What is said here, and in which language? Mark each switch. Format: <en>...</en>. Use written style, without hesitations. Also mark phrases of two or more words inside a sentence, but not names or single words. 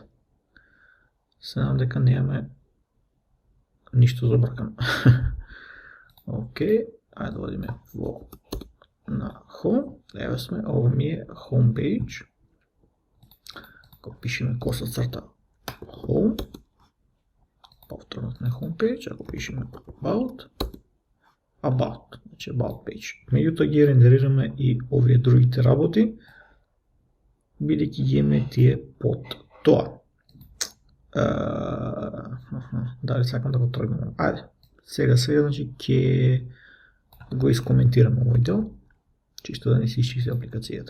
<mk>Се надам дека немаме ништо забркано. Окей, ајде да одиме на home. Ева сме, ова ми е</mk> <en>home page.</en> <mk>Ако пишеме коса црта home, повторно на</mk> <en>home page,</en> <mk>ако пишеме about, значи</mk> <en>about page.</en> <mk>Меѓутоа ги рендерираме и овие другите работи, бидејќи ги имаме тие под тоа. Дали сакам да го тргнем? Ајде, сега значи ќе го искоментираме овој дел, чисто да не се изчисти апликацијата.</mk>